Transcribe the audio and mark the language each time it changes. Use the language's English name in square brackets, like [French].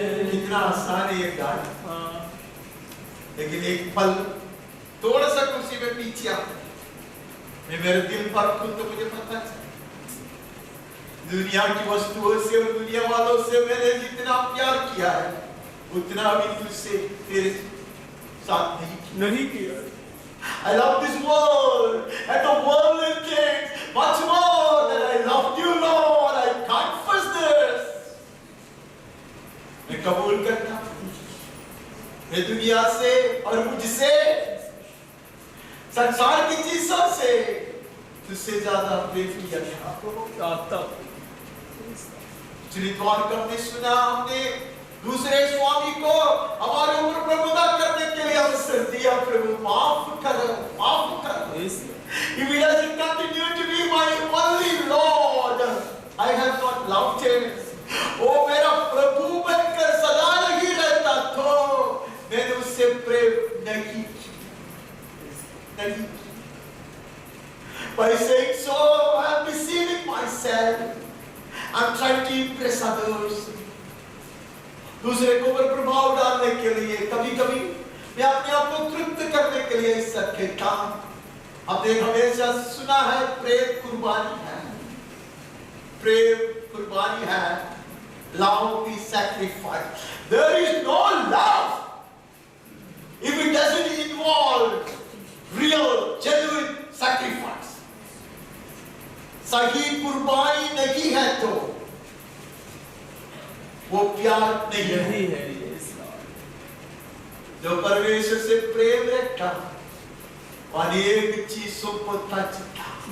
[Hindi] कितना आसान है ये गाना, लेकिन एक पल थोड़ा सा कुर्सी में पीछे आता, मैं मेरे दिल पर खुद तो मुझे पता चला, दुनिया की वस्तुओं से और दुनिया वालों से मैंने जितना प्यार किया है, उतना भी तुझसे तेरे साथ नहीं किया। [English] I love this world and the worldly things much more than I love you, Lord. I confess this. [Hindi] मैं कबूल करता हूँ, मैं दुनिया से और मुझसे, संसार की चीजों से तुझसे ज्यादा प्रेम किया था। पिछली द्वार का हमने सुना, हमने दूसरे स्वामी को हमारे ऊपर प्रभुता करने के लिए अवसर दिया। प्रभु माफ करो, माफ करो। [English] If he doesn't continue to be my only Lord, I have not loved him. [Hindi] वो मेरा प्रभु बनकर सदा नहीं रहता तो मैंने उससे प्रेम नहीं किया। [English] By saying so, I am deceiving myself. I am trying to impress others. [Hindi] दूसरे को पर प्रभाव डालने के लिए कभी-कभी मैं अपने आप को तृप्त करने के लिए इस सब कहता हूं। हमने हमेशा सुना है प्रेम कुर्बानी है, प्रेम कुर्बानी है। [English] Love is sacrifice. There is no love if it doesn't involve real, genuine sacrifice. [Hindi] सही कुर्बानी नहीं है तो वो प्यार नहीं है। जो परमेश्वर से प्रेम रखता अनेक चीजों को तजता।